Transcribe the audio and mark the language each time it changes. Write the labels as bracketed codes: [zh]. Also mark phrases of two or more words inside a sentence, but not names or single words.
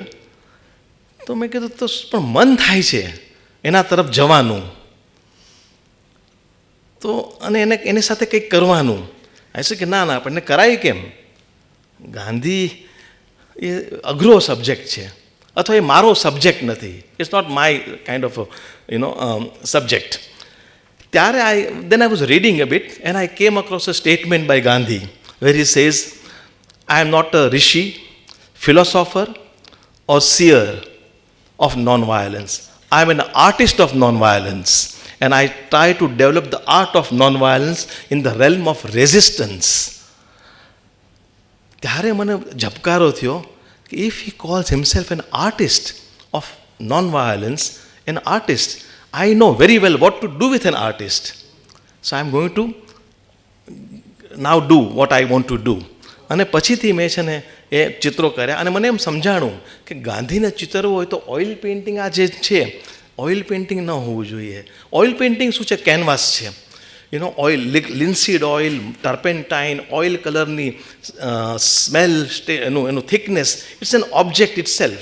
[gu] તો મેં કીધું તો પણ મન થાય છે એના તરફ જવાનું, તો અને એની સાથે કંઈક કરવાનું. આ કે ના આપણને કરાય કેમ? ગાંધી એ અઘરો સબ્જેક્ટ છે, અથવા એ મારો સબ્જેક્ટ નથી. [en] It's not my kind of subject. ત્યારે then I was reading a bit and I came across a statement by Gandhi where he says, I am not a rishi, philosopher or seer of non-violence. I am an artist of non-violence and I try to develop the art of non-violence in the realm of resistance. [gu] ત્યારે મને ઝબકારો થયો કે [en] if he calls himself an artist of non-violence, an artist, I know very well what to do with an artist. So I am going to now do what I want to do. [gu] અને પછીથી મેં છે ને એ ચિત્રો કર્યા અને મને એમ સમજાણું કે ગાંધીને ચિતરવું હોય તો [en] oil painting [gu] આ જે છે [en] oil painting [gu] ન હોવું જોઈએ. [en] oil painting [gu] શું છે? કેનવાસ છે. [en] oil, linseed oil, turpentine, oil colourની smell, એનું થિકનેસ, it's an object itself.